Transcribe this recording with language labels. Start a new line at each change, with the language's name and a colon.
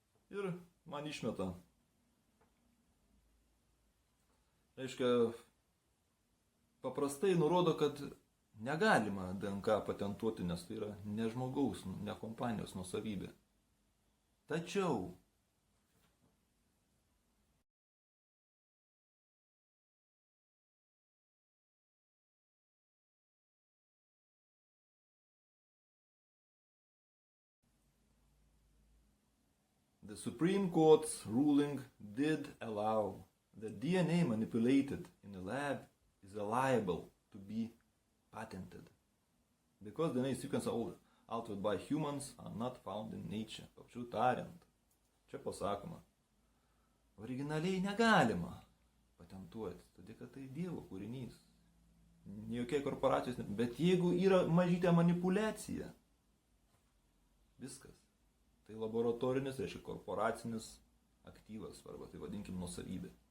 Lithuanian: Ir man išmeta. Reiškia, paprastai nurodo, kad negalima DNK patentuoti, nes tai yra ne žmogaus, ne kompanijos nuosavybė.
English: Tačiau the Supreme Court's ruling did allow that DNA manipulated in a lab is liable to be patented, because DNA sequences altered by humans are not found in nature.
Lithuanian: Paprasčiau tariant, čia pasakoma, originaliai negalima patentuoti, todėl kad tai Dievo kūrinys. Jokie korporacijos, bet jeigu yra mažytė manipulacija, viskas. Tai laboratorinis, reiškia korporacinis aktyvas, arba tai vadinkim nuosavybė.